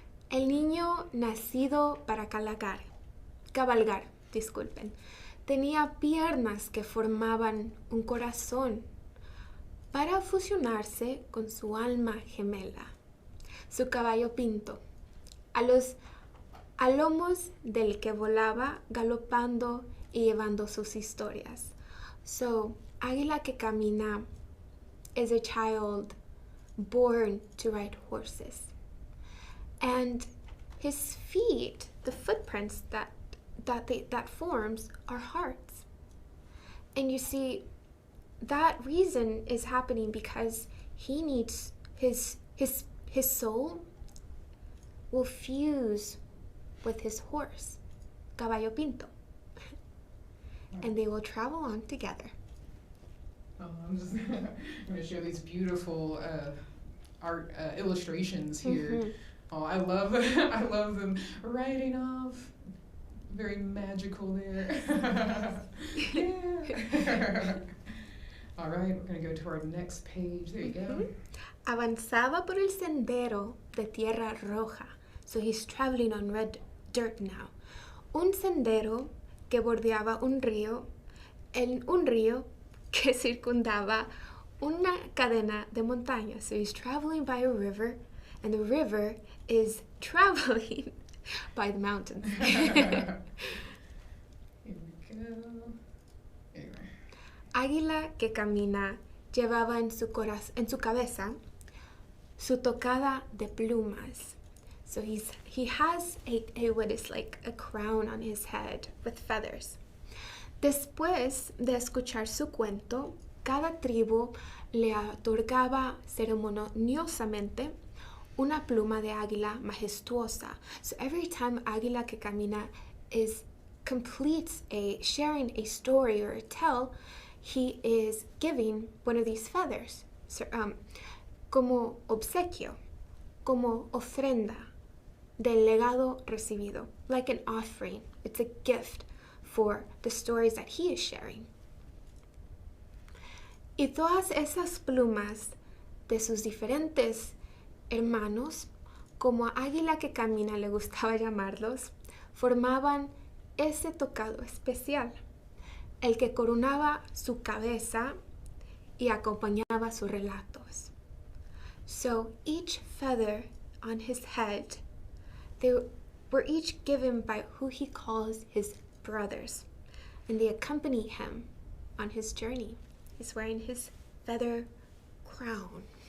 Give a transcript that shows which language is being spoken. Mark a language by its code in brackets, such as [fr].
[es] El niño nacido para cabalgar, disculpen, tenía piernas que formaban un corazón, para fusionarse con su alma gemela, su caballo pinto, a lomos del que volaba galopando y llevando sus historias. [en] So, Águila que Camina is a child born to ride horses. And his feet, the footprints that forms are hearts. And you see, that reason is happening because he needs his soul will fuse with his horse, Caballo Pinto, and they will travel on together. Oh, I'm just going to show these beautiful art illustrations here. Mm-hmm. Oh, I love I love them riding off. Very magical there. Yeah. All right, we're going to go to our next page. There you go. [es] Avanzaba por el sendero de tierra roja. [en] So he's traveling on red dirt now. [es] Un sendero que bordeaba un río que circundaba una cadena de montañas. [en] So he's traveling by a river, and the river is traveling by the mountains. Here we go. Anyway. [es] Águila que camina llevaba en su cabeza su tocada de plumas. [en] So he has a what is like a crown on his head with feathers. [es] Después de escuchar su cuento, cada tribu le otorgaba ceremoniosamente una pluma de águila majestuosa. [en] So every time Águila que Camina completes sharing a story or a tale, he is giving one of these feathers, [es] como obsequio, como ofrenda del legado recibido, [en] like an offering. It's a gift for the stories that he is sharing. [es] Y todas esas plumas de sus diferentes hermanos, como a Águila que Camina le gustaba llamarlos, formaban ese tocado especial, el que coronaba su cabeza y acompañaba sus relatos. [en] So each feather on his head, they were each given by who he calls his brothers, and they accompany him on his journey. He's wearing his feather crown.